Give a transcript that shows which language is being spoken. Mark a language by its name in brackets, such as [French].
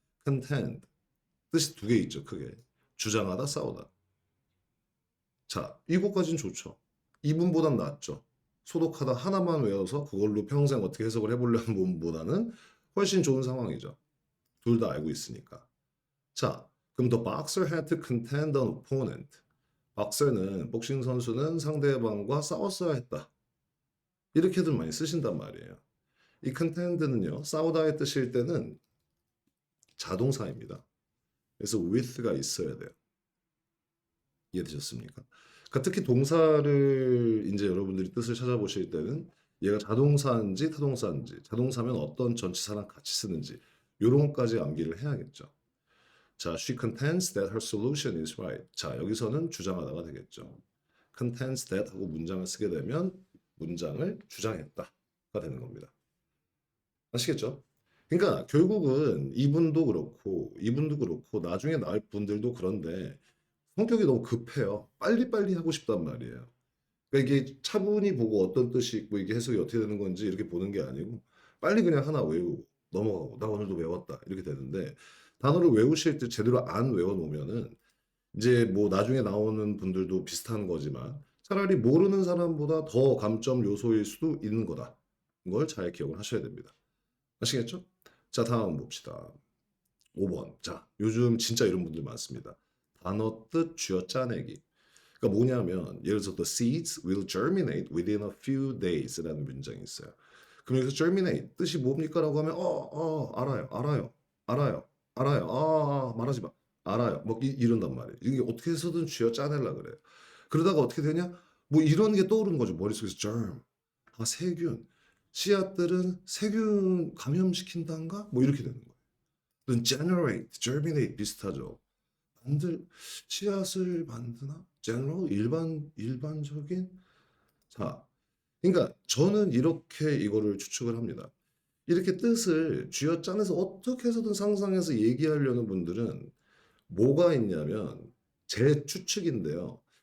[Korean] contend. 뜻이 두 개 있죠, 크게. 주장하다, 싸우다. 자, 이것까지는 좋죠. 이분보단 낫죠. 소독하다 하나만 외워서 그걸로 평생 어떻게 해석을 해보려는 분보다는 훨씬 좋은 상황이죠. 둘 다 알고 있으니까. 자, 그럼 [English] the boxer had to contend an opponent. [Korean] 박서는 복싱 선수는 상대방과 싸웠어야 했다. 이렇게들 많이 쓰신단 말이에요. 이 contend는요, 싸우다의 뜻일 때는 자동사입니다. 그래서 with가 있어야 돼요. 이해되셨습니까? 그러니까 특히 동사를 이제 여러분들이 뜻을 찾아보실 때는 얘가 자동사인지 타동사인지, 자동사면 어떤 전치사랑 같이 쓰는지 이런 것까지 암기를 해야겠죠. [English] 자, she contends that her solution is right. [Korean] 자, 여기서는 주장하다가 되겠죠. contends that 하고 문장을 쓰게 되면 문장을 주장했다가 되는 겁니다. 아시겠죠? 그러니까 결국은 이분도 그렇고 나중에 나올 분들도 그런데 성격이 너무 급해요. 빨리빨리 하고 싶단 말이에요. 그러니까 이게 차분히 보고 어떤 뜻이 있고 이게 해석이 어떻게 되는 건지 이렇게 보는 게 아니고 빨리 그냥 하나 외우고 넘어가고 나 오늘도 외웠다 이렇게 되는데 단어를 외우실 때 제대로 안 외워놓으면은 이제 뭐 나중에 나오는 분들도 비슷한 거지만 차라리 모르는 사람보다 더 감점 요소일 수도 있는 거다. 이걸 잘 기억을 하셔야 됩니다. 아시겠죠? 자, 다음 봅시다. 5번. 자, 요즘 진짜 이런 분들 많습니다. 단어 뜻 쥐어 짜내기. 그러니까 뭐냐면 예를 들어서 [English] the seeds will germinate within a few days라는 [Korean] 문장이 있어요. 그럼 여기서 germinate 뜻이 뭡니까라고 하면 알아요. 말하지 마. 알아요. 뭐 이런단 말이에요. 이게 어떻게 해서든 쥐어 짜내려 그래요. 그러다가 어떻게 되냐? 뭐 이런 게 떠오르는 거죠. 머릿속에서 germ. 아, 세균. 씨앗들은 세균 감염시킨다인가? 뭐 이렇게 되는 거예요. generate, germinate 비슷하죠. 만들 씨앗을 만드나? general 일반적인 자, 그러니까 저는 이렇게 이거를 추측을 합니다. 이렇게 뜻을 쥐어짜내서 어떻게 해서든 상상해서 얘기하려는 분들은 뭐가 있냐면 제 추측인데요.